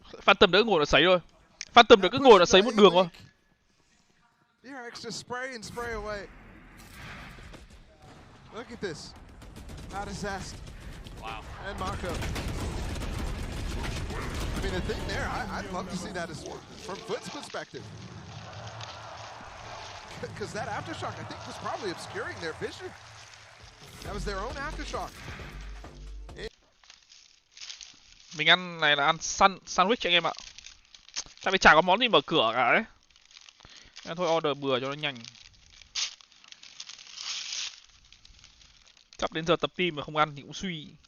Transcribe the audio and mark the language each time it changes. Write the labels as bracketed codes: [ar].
[vi] Phantom đỡ ngồi đã sấy rồi. Phantom đỡ cứ ngồi đã sấy một đường thôi. [en] DRX just spray and spray away. Look at this. Out of Zest. Wow. And Mako. I mean, the thing there, I'd love to see that as from Foot's perspective. Because that aftershock, I think, was probably obscuring their vision. That was their own aftershock. [vi] Mình ăn này là ăn sandwich anh em ạ. Tại vì chả có món gì mở cửa cả đấy. Nên thôi order bừa cho nó nhanh. Sắp đến giờ tập team mà không ăn thì cũng suy.